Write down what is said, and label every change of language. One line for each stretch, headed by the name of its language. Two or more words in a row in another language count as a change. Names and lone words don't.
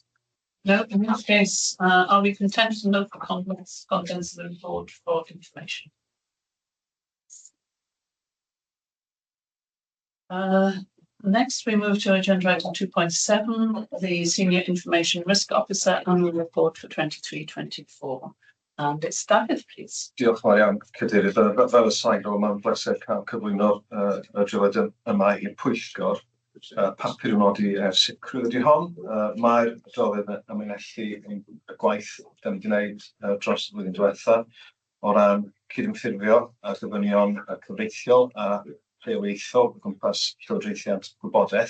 English: No, in that case, are we content to note the contents of the report for information? Next, we move to agenda item 2.7, the Senior Information Risk Officer Annual Report for 23-24. And it's David, please.
Welsh: Diolch yn fawr iawn, Cadeirydd. Fel y sain o mae'n bleser cael cyflwyno'r adroddiad yma i'r pwyllgor. Papur yn nodi sicrwydd ydy hon. Mae'r adroddiad yn amlinellu y gwaith da ni wedi gwneud dros y flwyddyn diwethaf o ran cydymffurfio a gofynion cyfreithiol a rheolaethol o gwmpas llywodraethiant gwybodaeth.